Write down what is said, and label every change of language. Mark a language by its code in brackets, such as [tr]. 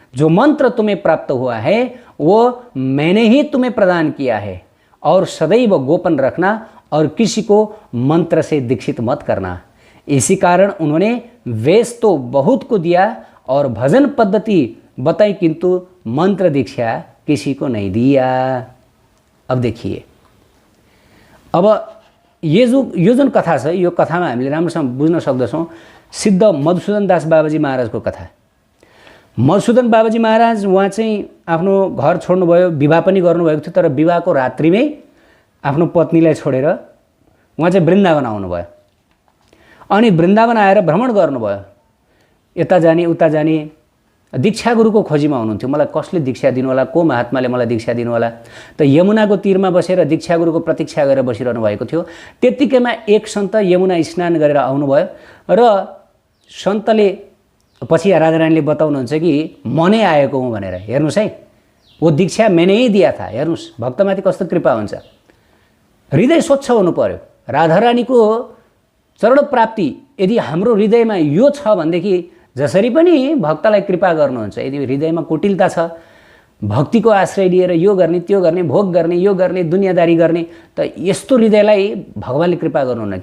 [hi] जो मंत्र तुम्हें प्राप्त हुआ है वो मैंने ही तुम्हें प्रदान किया है, और सदैव गोपन रखना और किसी को मंत्र से दीक्षित मत करना। इसी कारण उन्होंने वेश तो बहुत को दिया और भजन पद्धति बताई, किंतु मंत्र दीक्षा किसी को नहीं दिया। [ne] अब देखिए, अब यो जुन कथा छ, यो कथामा हामीले राम्रोसँग बुझ्न सक्दछौँ सिद्ध मधुसूदन दास बाबाजी महाराजको कथा। मधुसूदन बाबाजी महाराज उहाँ चाहिँ आफ्नो घर छोड्नुभयो, विवाह पनि गर्नुभएको थियो, तर विवाहको रात्रिमै आफ्नो पत्नीलाई छोडेर उहाँ चाहिँ वृन्दावन आउनुभयो। अनि वृन्दावन आएर भ्रमण गर्नुभयो, यता जाने उता जाने, दीक्षा गुरुको खोजीमा हुनुहुन्थ्यो। मलाई कसले दीक्षा दिनु होला, को महात्माले मलाई दीक्षा दिनु होला। त यमुनाको तीरमा बसेर दीक्षा गुरुको प्रतीक्षा गरेर बसिरहनु भएको थियो। त्यतिकैमा एक सन्त यमुना स्नान गरेर आउनुभयो र सन्तले पछि राधारानीले बताउनुहुन्छ कि म नै आएको हुँ भनेर। हेर्नुहोस् है, [hi] वो दीक्षा मैंने ही दिया था। [ne] हेर्नुहोस् भक्तमाथि कस्तो कृपा हुन्छ। हृदय स्वच्छ हुनु पर्यो। राधारानीको चरण प्राप्ति यदि हाम्रो हृदयमा यो छ भनेदेखि जसरी पनि भक्तलाई कृपा गर्नुहुन्छ। यदि हृदयमा कुटिलता छ, भक्तिको आश्रय लिएर यो गर्ने त्यो गर्ने, भोग गर्ने, यो गर्ने, दुनियादारी गर्ने, त यस्तो हृदयलाई भगवानले कृपा गर्नुहुन्न।